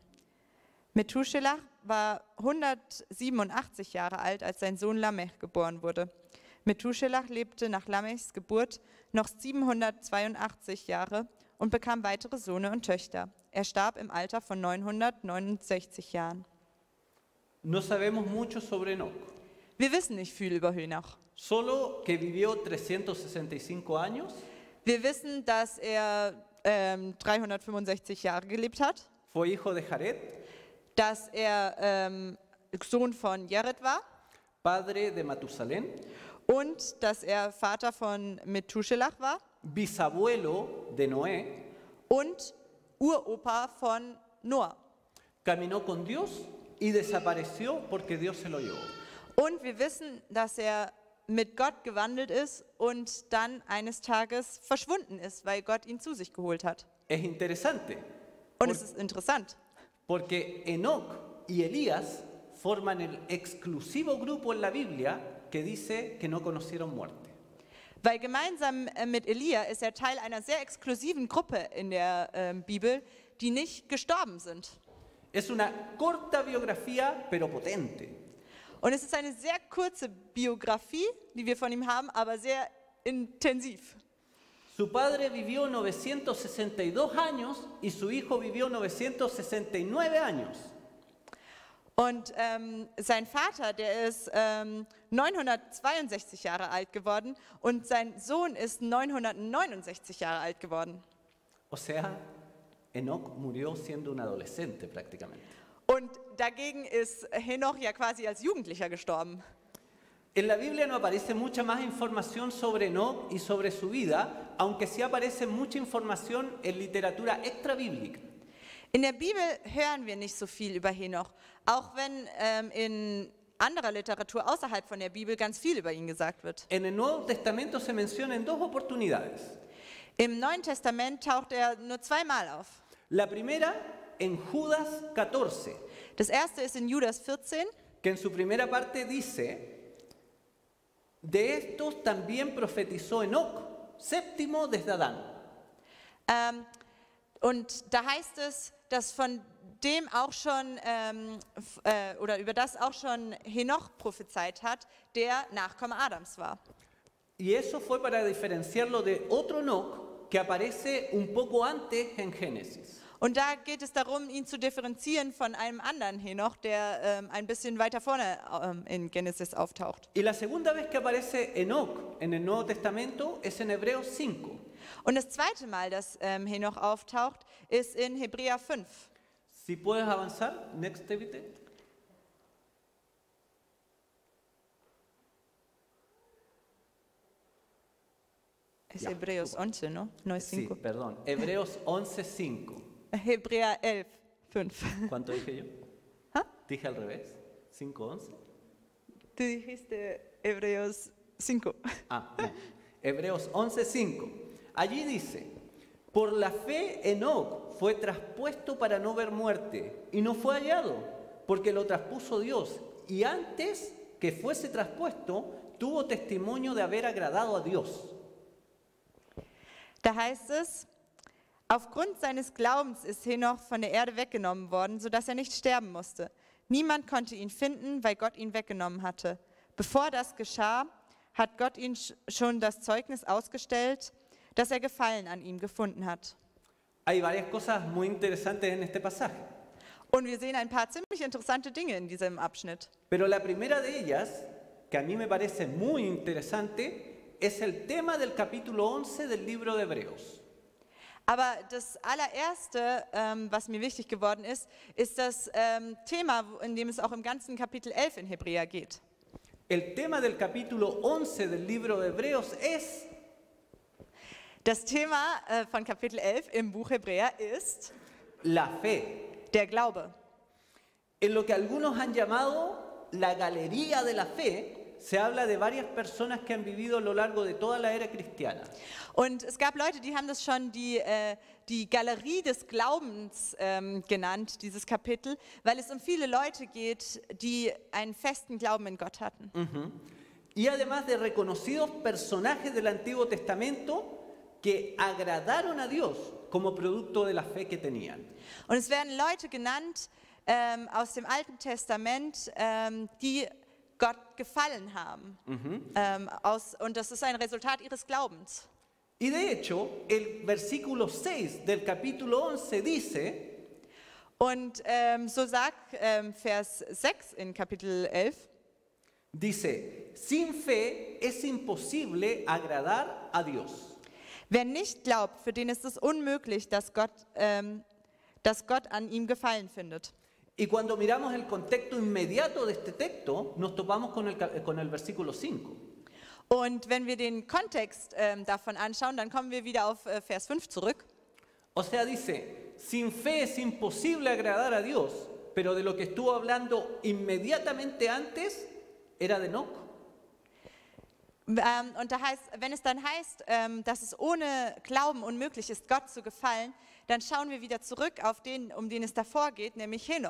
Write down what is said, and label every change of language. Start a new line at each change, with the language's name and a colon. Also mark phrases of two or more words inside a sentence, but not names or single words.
German: Methuselah war 187 Jahre alt, als sein Sohn Lamech geboren wurde. Methuselah lebte nach Lamechs Geburt noch 782 Jahre und bekam weitere Söhne und Töchter. Er starb im Alter von 969 Jahren.
Spanish: No sabemos mucho sobre Enoc,
German: Wir wissen nicht viel über Henoch.
Spanish: solo que vivió 365 años,
German: Wir wissen, dass er 365 Jahre gelebt hat,
Spanish: fue hijo de Jared,
German: dass er Sohn von Jared war
Spanish: padre de Matusalén,
German: und dass er Vater von Methuselah war
Spanish: bisabuelo de Noé,
German: und Uropa von Noah.
Spanish: caminó con Dios y desapareció porque Dios se lo llevó.
German: Und wir wissen, dass er mit Gott gewandelt ist und dann eines Tages verschwunden ist, weil Gott ihn zu sich geholt hat.
Spanish: Es interesante
German: Und es ist interessant,
Spanish: porque Enoc y Elías forman el exclusivo grupo en la Biblia que dice que no conocieron muerte.
German: weil gemeinsam mit Elia ist er Teil einer sehr exklusiven Gruppe in der Bibel, die nicht gestorben sind.
Spanish: Es una corta biografía, pero potente.
German: Und es ist eine sehr kurze Biografie, die wir von ihm haben, aber sehr intensiv.
Spanish: Su padre vivió 962 años y su hijo vivió 969 años.
German: Und sein Vater, der ist 962 Jahre alt geworden und sein Sohn ist 969 Jahre alt geworden.
Spanish: O sea, Enoc murió siendo un adolescente prácticamente.
German: Und dagegen ist Henoch ja quasi als Jugendlicher gestorben.
Spanish: En la Biblia no aparece mucha más información sobre Enoc y sobre su vida, aunque sí aparece mucha información en literatura extrabíblica.
German: In der Bibel hören wir nicht so viel über Henoch, auch wenn in anderer Literatur außerhalb von der Bibel ganz viel über ihn gesagt wird.
Spanish: En el Nuevo Testamento se menciona en dos oportunidades.
German: Im Neuen Testament taucht er nur zweimal auf.
Spanish: La primera en Judas 14,
German: Das erste ist in Judas 14,
Spanish: que en su primera parte dice, de estos también profetizó Enoc, séptimo desde Adán.
German: und da heißt es, dass von dem auch schon, oder über das auch schon Henoch prophezeit hat, der Nachkomme Adams war.
Spanish: Y eso fue para diferenciarlo de otro Enoc que aparece un poco antes en Génesis.
German: Und da geht es darum, ihn zu differenzieren von einem anderen Henoch, der ein bisschen weiter vorne in Genesis auftaucht.
Spanish: Y la segunda vez que aparece Enoc en el Nuevo Testamento es en Hebreos 5.
German: Und das zweite Mal, dass Henoch auftaucht, ist in Hebräer 5.
Spanish: Si puedes avanzar,
German: next bitte.
Spanish: Es
German: Ja.
Spanish: Hebreos 11, ¿no? No es Sí, 5. perdón. Hebreos 11:5.
German: Hebräer 11, 5.
Spanish: ¿Cuánto dije yo? ¿Ah? Dije al revés. 5:11. Du dijiste Hebreos 5. Ah, no. Hebreos 11:5. Allí dice, por la fe Enoc fue traspuesto para no ver muerte y no fue hallado, porque lo traspuso Dios. Y antes que fuese traspuesto, tuvo testimonio de haber agradado a Dios.
German: Da heißt es, aufgrund seines Glaubens ist Henoch von der Erde weggenommen worden, sodass er nicht sterben musste. Niemand konnte ihn finden, weil Gott ihn weggenommen hatte. Bevor das geschah, hat Gott ihm schon das Zeugnis ausgestellt, dass er Gefallen an ihm gefunden hat.
Spanish: Hay varias cosas muy interesantes en este pasaje,
German: Und wir sehen ein paar ziemlich interessante Dinge in diesem Abschnitt.
Spanish: pero la primera de ellas, que a mí me parece muy interesante, es el tema del capítulo 11 del libro de Hebreos.
German: Aber das allererste, was mir wichtig geworden ist das Thema, in dem es auch im ganzen Kapitel 11 in Hebräer geht.
Spanish: El tema del capítulo 11 del libro de Hebreos es
German: Das Thema von Kapitel 11 im Buch Hebräer ist
Spanish: la fe,
German: der Glaube.
Spanish: en lo que algunos han llamado la galería de la fe. se habla de varias personas que han vivido a lo largo de toda la era cristiana.
German: Und es gab Leute, die haben das schon die Galerie des Glaubens genannt, dieses Kapitel, weil es um viele Leute geht, die einen festen Glauben in Gott hatten.
Spanish: Y además de reconocidos personajes del Antiguo Testamento que agradaron a Dios como producto de la fe que tenían.
German: Und es werden Leute genannt aus dem Alten Testament, die Gott gefallen haben. Und das ist ein Resultat ihres Glaubens.
Spanish: Y de hecho, el versículo 6 del capítulo 11 dice,
German: Und so sagt Vers 6 in Kapitel 11,
Spanish: dice, sin fe es imposible agradar a Dios.
German: wer nicht glaubt, für den ist es unmöglich, dass Gott an ihm Gefallen findet.
Spanish: Y cuando miramos el contexto inmediato de este texto, nos topamos con el versículo 5.
German: Und wenn wir den Kontext davon anschauen, dann kommen wir wieder auf Vers 5 zurück.
Spanish: O sea, dice, sin fe es imposible agradar a Dios, pero de lo que estuvo hablando inmediatamente antes era de Enoc.
German: Und da heißt, wenn es dann heißt, dass es ohne Glauben unmöglich ist, Gott zu gefallen, dann schauen wir wieder zurück auf den, um den es davor geht, nämlich Henoch.